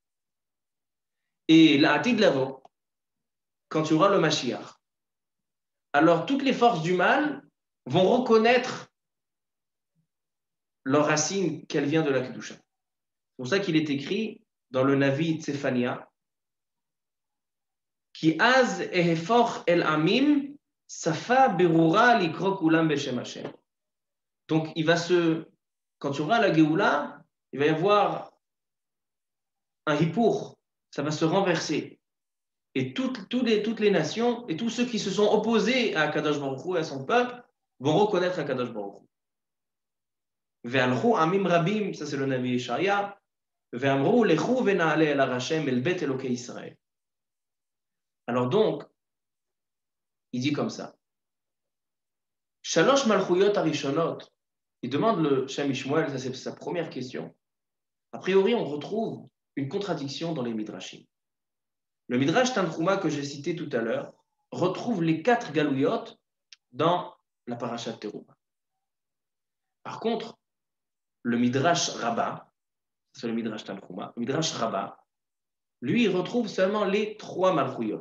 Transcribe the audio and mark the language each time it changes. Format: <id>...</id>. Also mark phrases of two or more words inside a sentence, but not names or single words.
<fr>Et la</fr> <he>עתיד לבוא,</he> <fr>quand il y aura le Mashiach, alors toutes les forces du mal vont reconnaître leur racine qu'elle vient de la Kedusha. C'est pour ça qu'il est écrit dans le Navi Tzefania,</fr> <he>כי אז אהפוך אל עמים שפה ברורה לקרוא כולם בשם השם.</he> <fr>Donc quand il y aura la Géoula, il va y avoir un hipour, ça va se renverser. Et toutes les nations et tous ceux qui se sont opposés à Akadosh Baruch Hu et à son peuple vont reconnaître Akadosh Baruch Hu.</fr> <he>והלכו עמים רבים,</he> <fr>ça c'est le Navi Yeshaya,</fr> <he>ואמרו לכו ונעלה אל השם אל בית אלוקי ישראל.</he> <fr>Alors donc, il dit comme ça.</fr> <he>שלוש מלכויות הראשונות.</he> <fr>Il demande le Shem Shmuel, ça c'est sa première question. A priori, on retrouve une contradiction dans les Midrashim. Le Midrash Tanchuma que j'ai cité tout à l'heure retrouve les 4 galouyot dans la Parashat Teruma. Par contre, le Midrash Rabbah, c'est le Midrash Tanchuma, le Midrash Rabbah, lui, il retrouve seulement les 3 malchuyot.</fr>